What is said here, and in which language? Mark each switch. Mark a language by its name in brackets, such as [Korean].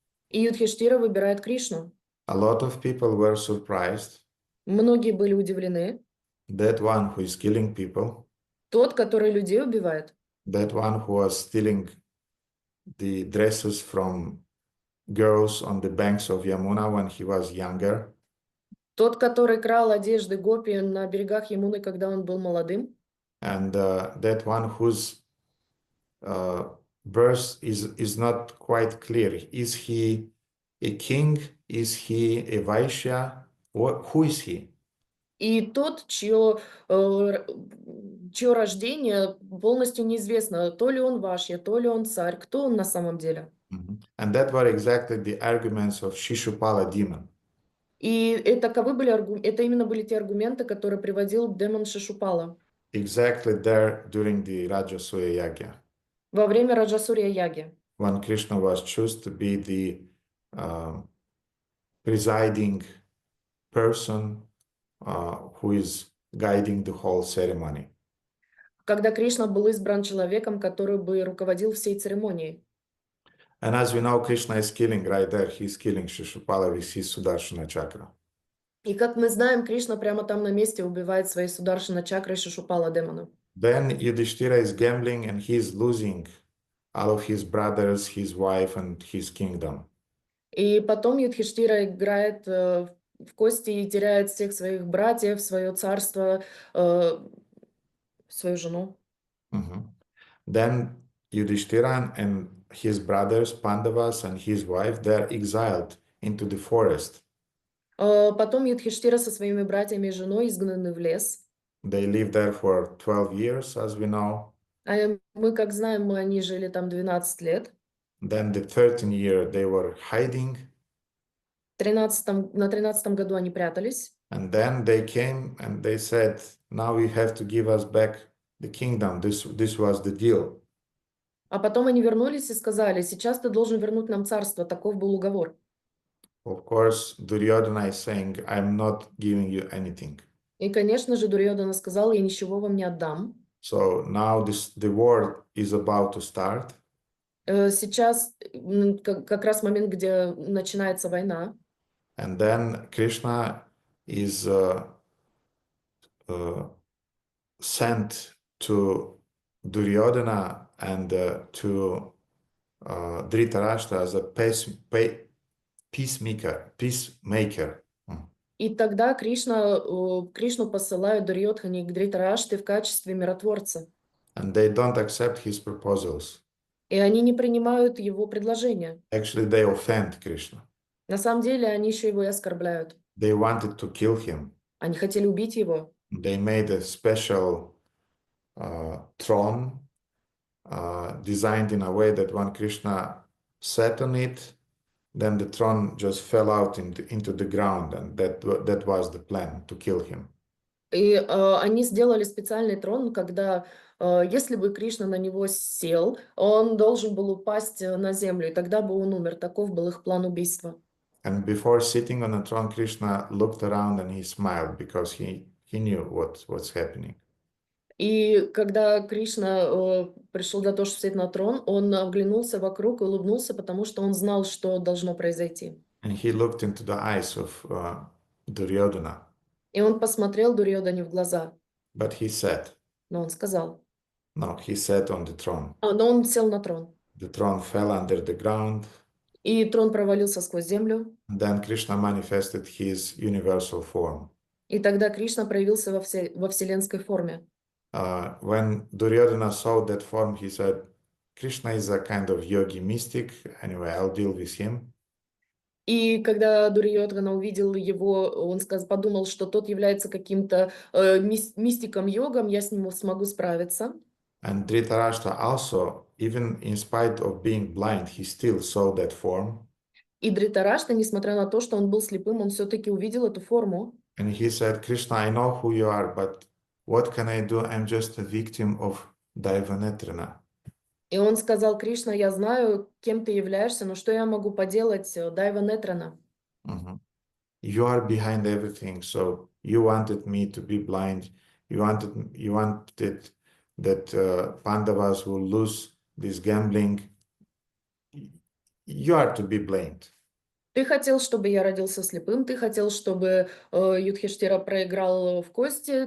[Russian] И Юдхиштира выбирает Кришну. [English] A lot of people were surprised. [Russian] Многие были удивлены. [English] That one who is killing people. [Russian] Тот, который людей убивает. [English] That one who was stealing the dresses from girls on the banks of Yamuna when he was younger. [Russian] Тот, который крал одежды гопи на берегах Ямуны, когда он был молодым. [English] And that one whose birth is not quite clear. Is he a king? Is he a Vaishya? Who is he? [Russian] И тот, чье рождение полностью неизвестно, то ли он Вашья, то ли он царь, кто он на самом деле. [English] And that were exactly the arguments of Shishupala demon. [Russian] И это именно были те аргументы, которые приводил демон Шишупала. [English] Exactly there during the Rajasuya Yagya. [Russian] Во время Раджасурья Яги. [English] When Krishna was chosen to be the presiding person who is guiding the whole ceremony. [Russian] Когда Кришна был избран человеком, который бы руководил всей церемонией. [English] And as we know, Krishna is killing right there. He's killing Shishupala with his Sudarshana chakra. [Russian] И как мы знаем, Кришна прямо там на месте убивает своей Сударшана чакрой Шишупала демона. [English] Then Yudhishthira is gambling and he's losing all of his brothers, his wife, and his kingdom. [Russian] И потом Юдхиштира играет в кости и теряет всех своих братьев, свое царство, свою жену. [English] Then Yudhishthira and his brothers, Pandavas, and his wife, they're exiled into the forest. [Russian] Потом Юдхиштира со своими братьями и женой изгнаны в лес. [English] They lived there for 12 years, as we know. [Russian] А мы, как знаем, они жили там 12 лет. [English] Then the 13th year they were hiding. [Russian] На 13-м году они прятались. [English] And then they came and they said, now you have to give us back the kingdom. This was the deal. [Russian] А потом они вернулись и сказали: «Сейчас ты должен вернуть нам царство». Таков был уговор. [English] Of course, Duryodhana is saying, I'm not giving you anything. [Russian] И, конечно же, Дурьёдана сказал: «Я ничего вам не отдам». [English] So now the war is about to start. [Russian] Сейчас как раз момент, где начинается война. [English] And then Krishna is uh, sent to Duryodhana and to Dhritarashtra as a peacemaker. [Russian] И тогда Кришну посылают Дурьёдхане к Дритараште в качестве миротворца. [English] And they don't accept his proposals. [Russian] И они не принимают его предложения. [English] Actually, they offend Krishna. [Russian] На самом деле они еще его и оскорбляют. [English] They wanted to kill him. [Russian] Они хотели убить его. [English] They made a special throne designed in a way that when Krishna sat on it, then the throne just fell out into the ground, and that was the plan, to kill him. [Russian] И они сделали специальный трон, когда, если бы Кришна на него сел, он должен был упасть на землю, и тогда бы он умер. Таков был их план убийства. [English] And before sitting on the throne, Krishna looked around and he smiled because he knew what's happening. [Russian] И когда Кришна пришел для того, чтобы сесть на трон, он оглянулся вокруг и улыбнулся, потому что он знал, что должно произойти. [English] And he looked into the eyes of Duryodhana. [Russian] И он посмотрел Дурьёдане в глаза, [English] But he said, [Russian] но он сказал, [English] no, he sat on the throne. [Russian] но он сел на трон. [English] The throne fell under the ground. [Russian] И трон провалился сквозь землю. [English] And then Krishna manifested his universal form. [Russian] И тогда Кришна проявился во вселенской форме. [English] When Duryodhana saw that form, he said, Krishna is a kind of yogi mystic. Anyway, I'll deal with him. [Russian] И когда Дурьёдхана увидел его, он подумал, что тот является каким-то мистиком-йогом, я с ним смогу справиться. [English] And Dhritarashtra also, even in spite of being blind, he still saw that form. [Russian] И Дритарашта, несмотря на то, что он был слепым, он все-таки увидел эту форму. [English] And he said, Krishna, I know who you are, but what can I do? I'm just a victim of Daivanetrana. [Russian] И он сказал: Кришна, я знаю, кем ты являешься, но что я могу поделать, Дайва Нетрана? [English] You are behind everything, so you wanted me to be blind. You wanted that Pandavas will lose this gambling. You are to be blamed. [Russian] Ты хотел, чтобы я родился слепым, ты хотел, чтобы Юдхиштира проиграл в кости.